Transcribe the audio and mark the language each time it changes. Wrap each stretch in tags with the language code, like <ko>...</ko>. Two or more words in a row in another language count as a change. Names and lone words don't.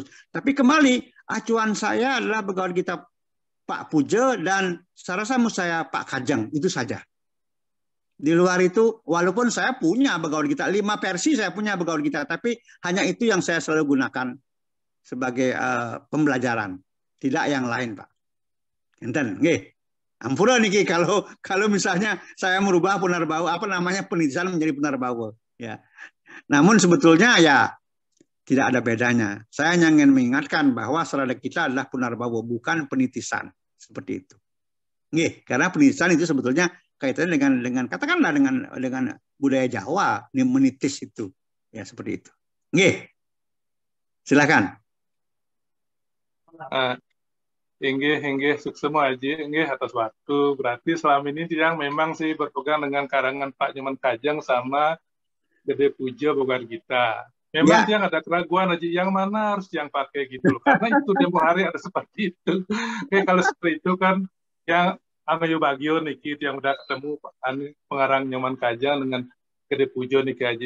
<id>Tapi kembali acuan saya adalah Bhagavad Gita Pak Puja dan Sarasemu saya Pak Kajang, itu saja. Di luar itu, walaupun saya punya Bhagavad Gita 5 versi, saya punya Bhagavad Gita, tapi hanya itu yang saya selalu gunakan sebagai pembelajaran, tidak yang lain, Pak.</id> <ban>Enten, nggih. Ampura niki</ban> <id>kalau misalnya saya merubah Punarbawa, apa namanya, penitisan menjadi Punarbawa, ya. Namun sebetulnya ya tidak ada bedanya. Saya hanya ingin mengingatkan bahwa Sarada kita adalah Punarbawa, bukan penitisan, seperti itu. Nggih, karena penitisan itu sebetulnya kaitannya dengan katakanlah dengan budaya Jawa, menitis itu, ya, seperti itu. Nggih. Silakan.</id> <ban>Inggih, suksema aja, inggih atas waktu.</ban> <id>Berarti selama ini yang memang sih berpegang dengan karangan Pak Nyoman Kajang sama Gede Puja Bhagavad Gita. Memang dia ada keraguan aja, yang mana harus yang pakai gitu loh. Karena itu tempo hari ada seperti itu. Oke, kalau seperti itu kan, yang Amayu Bagio niki yang udah ketemu pengarang Nyoman Kajang dengan Gede Puja niki aja.</id>